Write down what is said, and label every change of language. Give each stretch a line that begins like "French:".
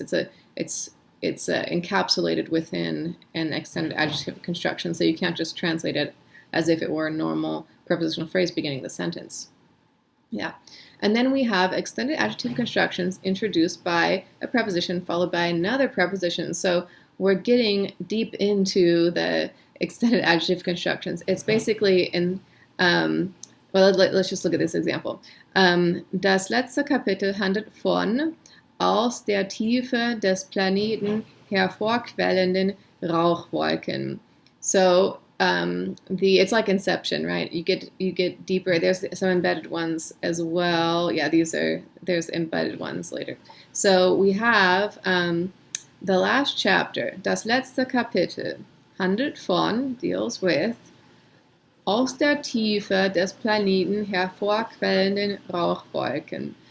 English: It's encapsulated within an extended adjective construction, so you can't just translate it as if it were a normal prepositional phrase beginning the sentence. Yeah. And then we have extended adjective constructions introduced by a preposition followed by another preposition. So we're getting deep into the extended adjective constructions. It's basically in, well, let's just look at this example.
German: Das letzte Kapitel handelt von aus der Tiefe des Planeten hervorquellenden Rauchwolken.
English: So it's like Inception, right? You get deeper. There's some embedded ones as well. Yeah, there's embedded ones later. So we have the last chapter,
German: das letzte Kapitel, handelt von,
English: deals with,
German: aus der Tiefe des Planeten hervorquellenden Rauchwolken.